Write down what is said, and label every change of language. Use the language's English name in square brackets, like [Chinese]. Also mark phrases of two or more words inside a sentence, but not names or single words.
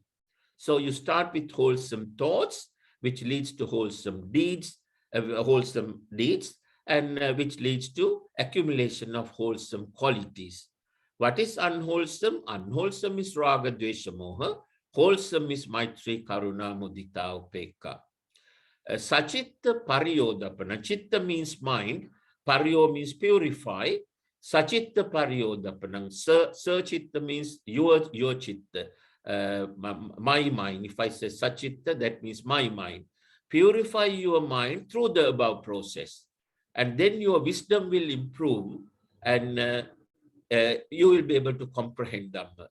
[English] So you start with wholesome thoughts, which leads to wholesome deeds, and which leads to accumulation of wholesome qualities. What is unwholesome? Unwholesome is Raga, Dvesha, Moha. Wholesome is Maitri, Karuna, Mudita, Upekka. [Pali] Sachitta Pariyodapana. [English] Chitta means mind. Pariyo means purify. [Pali] Sachitta Pariyodapana. [English] Sachitta means your chitta. my mind. If I say Sachitta, that means my mind. Purify your mind through the above process. And then your wisdom will improve, and you will be able to comprehend Dhamma.